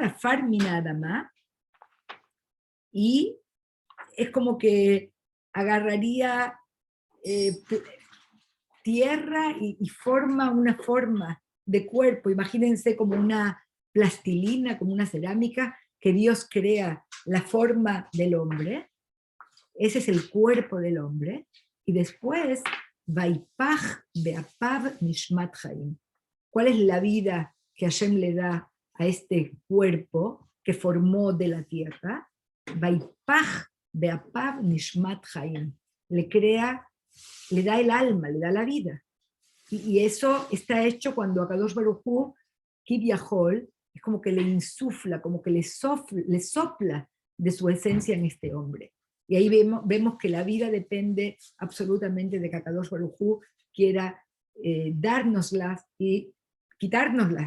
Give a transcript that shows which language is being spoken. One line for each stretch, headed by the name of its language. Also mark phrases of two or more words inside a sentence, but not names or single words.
Hebrew: עפר מן האדמה,
Spanish: y es como que agarraría tierra y forma una forma de cuerpo. Imagínense como una plastilina, como una cerámica, que Dios crea la forma del hombre. Ese es el cuerpo del hombre. Y después,
Hebrew: ויפח באפיו נשמת חיים.
Spanish: ¿Cuál es la vida que Hashem le da a este cuerpo que formó de la tierra?
Hebrew: ויפח באפיו נשמת חיים.
Spanish: Le crea, le da el alma, le da la vida. Y eso está hecho cuando
Hebrew: הקדוש ברוך הוא, כביכול,
Spanish: es como que le insufla, como que le sopla de su esencia en este hombre. Y ahí vemos que la vida depende absolutamente de que
Hebrew: הקדוש ברוך הוא
Spanish: quiera dárnoslas y quitárnoslas.